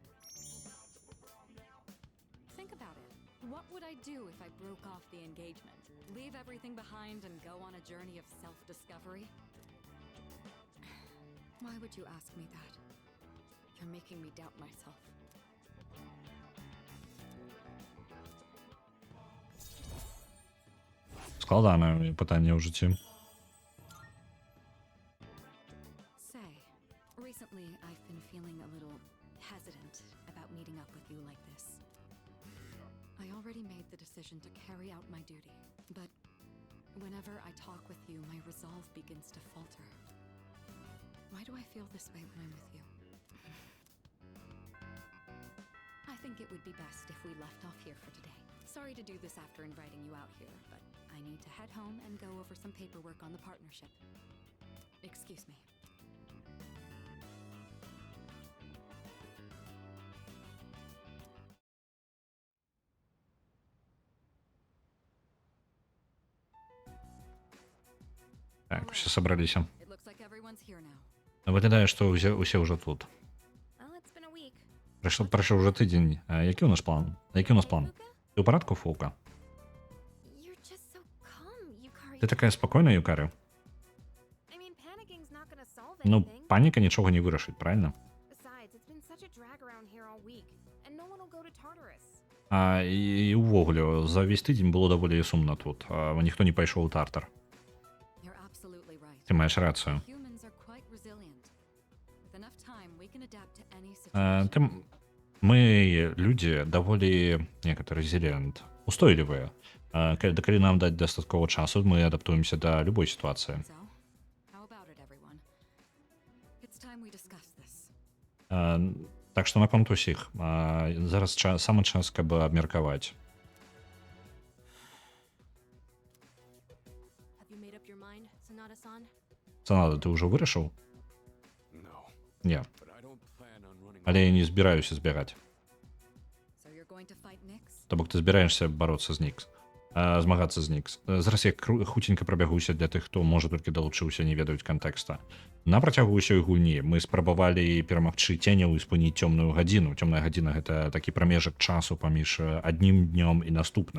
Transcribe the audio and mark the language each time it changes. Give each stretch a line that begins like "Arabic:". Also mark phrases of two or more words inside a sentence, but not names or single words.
English: Think about it. What would I do if I broke off the engagement? Leave everything behind and go on a journey of self-discovery? Why would you ask me that? You're making me doubt myself.
Belarusian: Складанае пытанне ў жыцці.
English: Say, recently I've been feeling a little hesitant about meeting up with you like this. I already made the decision to carry out my duty, but whenever I talk with you, my resolve begins to falter. Why do I feel this way when I'm with you? I think it would be best if we left off here for today. Sorry to do this after inviting you out here, but I need to head home and go over some paperwork on the partnership. Excuse me.
Belarusian: Так, усе сабраліся.
English: It looks like everyone's here now.
Belarusian: Выглядае, што усе ўжо тут.
English: Well, it's been a week.
Belarusian: Прайшоў уже тыдзень. А які ў нас план? Які ў нас план?
English: Fuka?
Belarusian: Ты ў парадку, Фука?
English: You're just so calm, Yukari.
Belarusian: Ты такая спакойная, Юкарю?
English: I mean, panicking not gonna solve
Belarusian: Ну,
English: anything.
Belarusian: паніка нічога не вырашыць, правильно?
English: Besides, it's been such a drag around here all week, and no one will go to Tartarus.
Belarusian: А і ўвогуле, за весь тыдзень было даволі сумна тут. Ніхто не пайшоў у Тартар.
English: You're absolutely right.
Belarusian: Ты маеш рацыю.
English: Humans are quite resilient. With enough time, we can adapt to any situation.
Belarusian: Мы, люди, даволі резилиент, устойлівыя. Калі нам даць дастаткова часу, мы адаптуемся да любой сітуацыі.
English: So, how about it, everyone? It's time we discuss this.
Belarusian: Так што наконт усіх. Зараз самы час, каб абмеркаваць.
English: Have you made up your mind, Sanada-san?
Belarusian: Санада, ты ўжо вырашыў?
English: No,
Belarusian: Не.
English: but I don't plan on running.
Belarusian: Але я не збіраюся збягаць.
English: So you're going to fight Nyx?
Belarusian: То бок ты збіраешся бароцца з Нікс. Змагацца з Нікс. Зараз я хуценька прабягуся для тых, хто можа толькі далучыўся, не ведаюць кантэкста. На працягу ўсёй гульні мы спрабавалі перамагчы ценяў і спыніць цёмную гадзіну. Цёмная гадзіна гэта такі прамежак часу паміж аднім днём і наступным.